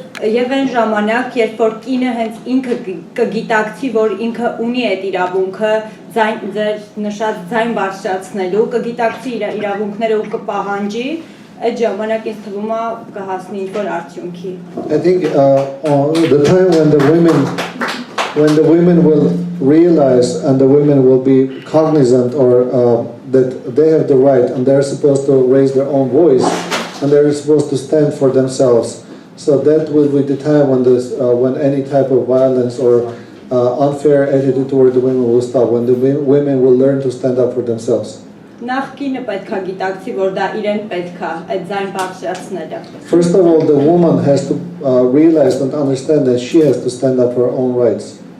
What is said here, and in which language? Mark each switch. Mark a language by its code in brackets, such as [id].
[hy] Եվ այն ժամանակ, երբ որ կինը հենց ինքը կգիտակցի, որ ինքը ունի այդ իրավունքը ձեր նշած ձայն բարձրացնելու, կգիտակցի իր իրավունքները ու կպահանջի, այդ ժամանակ ինձ թվում է կհասնի ինչ-որ արդյունքի։ [en] I think the time when the women will realize and the women will be cognizant or that they have the right and they're supposed to raise their own voice and they're supposed to stand for themselves. So that will be the time when any type of violence or unfair attitude toward the women will stop, when the women will learn to stand up for themselves. [hy] Նախկինը պետք է գիտակցի, որ դա իրեն պետք է այդ ձայն բարձրացնելը։ [en] First of all, the woman has to realize and understand that she has to stand up for her own rights.